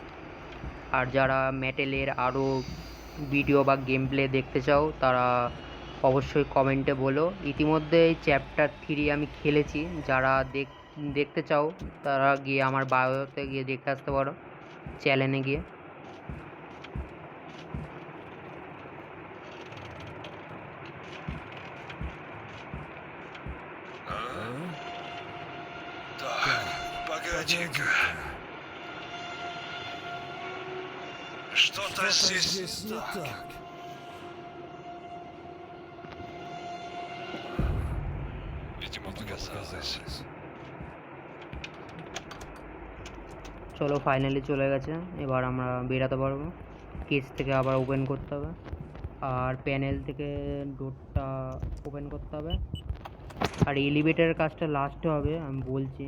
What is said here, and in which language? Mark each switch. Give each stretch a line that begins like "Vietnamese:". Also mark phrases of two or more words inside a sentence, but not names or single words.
Bangla: আর যারা ম্যাটেলের আরও ভিডিও বা
English: game play
Bangla: দেখতে চাও তারা অবশ্যই কমেন্টে বলো। ইতিমধ্যে এই চ্যাপ্টার 3 আমি খেলেছি, যারা দেখতে চাও তারা গিয়ে আমার বায়োতে গিয়ে দেখতে আসতে পারো, চ্যানেলে গিয়ে।
Russian: Так, погоди-ка. Что-то здесь не так. Видимо, догадалась.
Bangla: চলো ফাইনালি চলে গেছে, এবার আমরা বেরাতে পারবো। কেস থেকে আবার ওপেন করতে হবে, আর প্যানেল থেকে ডোরটা ওপেন করতে হবে। আর এলিভেটারের কাজটা লাস্টে হবে, আমি বলছি।